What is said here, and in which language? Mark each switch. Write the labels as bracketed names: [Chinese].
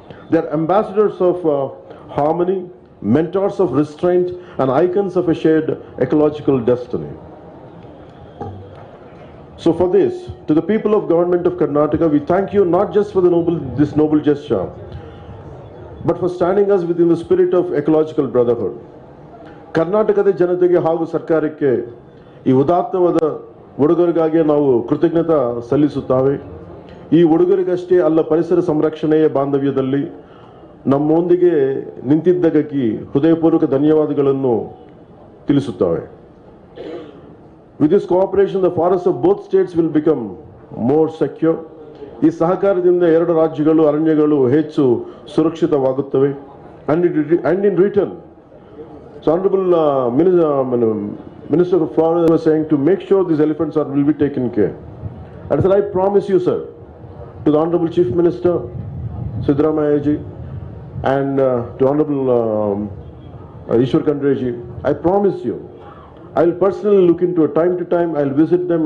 [English] They're ambassadors of harmony, mentors of restraint, and icons of a shared ecological destiny. So for this, to the people of Government of Karnataka, we thank you not just for this noble gesture, but for standing us within the spirit of ecological brotherhood. [Kannada] ಕರ್ನಾಟಕದ ಜನತೆಗೆ ಹಾಗೂ ಸರ್ಕಾರಕ್ಕೆ ಈ ಉದಾತ್ತವಾದ ಉಡುಗೊರೆಗಾಗಿ ನಾವು ಕೃತಜ್ಞತಾ ಸಲ್ಲಿಸುತ್ತೇವೆ. ಈ ಉಡುಗೊರೆಗಷ್ಟೇ ಅಲ್ಲ, ಪರಿಸರ ಸಂರಕ್ಷಣೆಯ ಬಾಂಧವ್ಯದಲ್ಲಿ ನಮ್ಮೊಂದಿಗೆ ನಿಂತಿದ್ದಕ್ಕೆ ಹೃದಯಪೂರ್ವಕ ಧನ್ಯವಾದಗಳನ್ನು ತಿಳಿಸುತ್ತೇವೆ. [English] With this cooperation, the forests of both states will become more secure. [Kannada] ಈ ಸಹಕಾರದಿಂದ ಎರಡು ರಾಜ್ಯಗಳು ಅರಣ್ಯಗಳು ಹೆಚ್ಚು ಸುರಕ್ಷಿತವಾಗುತ್ತವೆ. [English] And in return, so Honorable Minister of Forest was saying to make sure these elephants will be taken care. And so I promise you, sir, to the Honorable Chief Minister Siddaramaiah ji and to Honorable Ishwar Khandre ji, I promise you, I'll personally look into it time to time. I'll visit them.